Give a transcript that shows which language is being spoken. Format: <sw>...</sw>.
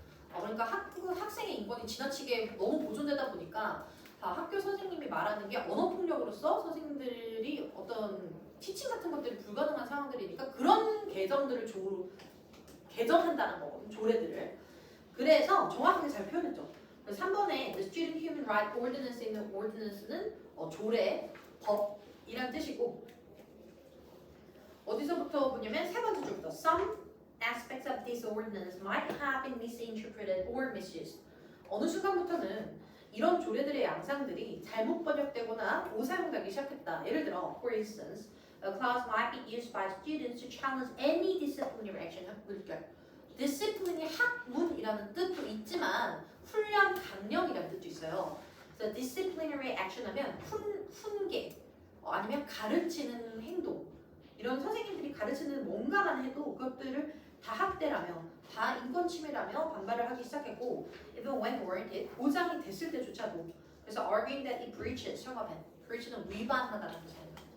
<ko>그러니까 학생의 인권이 지나치게 너무 보존되다 보니까 학교 선생님이 말하는 게 언어폭력으로서 선생님들이 어떤 티칭 같은 것들이 불가능한 상황들이니까 그런 개정들을 개정한다는 거거든요. 조례들을. 그래서 정확하게 잘 표현했죠. 그래서 3번에</ko> <en>The Student Human Rights Ordinance에 있는</en> <ko>ordinance는 조례, 법이란 뜻이고 어디서부터 보냐면 세 번째 줄부터</ko> <en>Some aspects of this ordinance might have been misinterpreted or misused.</en> <ko>어느 순간부터는 이런 조례들의 양상들이 잘못 번역되거나 오사용되기 시작했다. 예를 들어,</ko> <en>for instance, a clause might be used by students to challenge any disciplinary action.</en> <ko>discipline이 학문이라는 뜻도 있지만 훈련, 강령이라는 뜻도 있어요. 그래서 disciplinary action 하면 훈계 아니면 가르치는 행동 이런 선생님들이 가르치는 뭔가만 해도 그것들을 다 학대라며 다 인권 침해라며 반발을 하기 시작했고</ko> <en>even when warranted</en> <ko>보장이 됐을 때조차도 그래서</ko> <en>arguing that it breaches</en> <ko>breach는 위반하다는 뜻이에요.</ko>